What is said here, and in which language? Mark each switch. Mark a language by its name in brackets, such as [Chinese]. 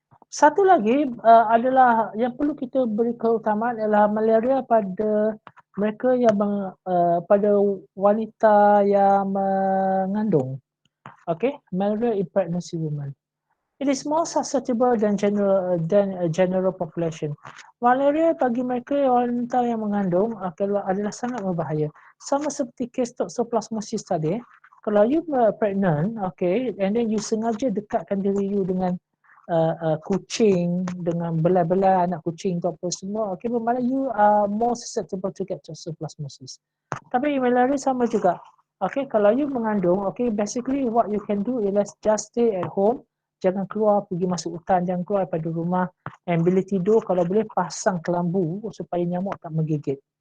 [Malay] Satu lagi adalah yang perlu kita beri keutamaan adalah malaria pada mereka yang pada wanita yang mengandung. [English] Okay, malaria in pregnancy women. It is more susceptible than general population. [Malay] Malaria bagi mereka wanita yang mengandung adalah sangat berbahaya. Sama seperti kes toxoplasmosis tadi. Kalau [English] you pregnant, [Malay] okay, and then you sengaja dekatkan diri you dengan kucing, dengan belai-belai anak kucing tu apa semua, okay, bermakna [English] you are more susceptible to get toxoplasmosis. [Malay] Tapi malaria sama juga. [English] Okay, [Malay] kalau you mengandung, [English] okay, basically what you can do is just stay at home. [Malay] Jangan keluar pergi masuk hutan, jangan keluar daripada rumah. And bila tidur, kalau boleh pasang kelambu supaya nyamuk tak menggigit.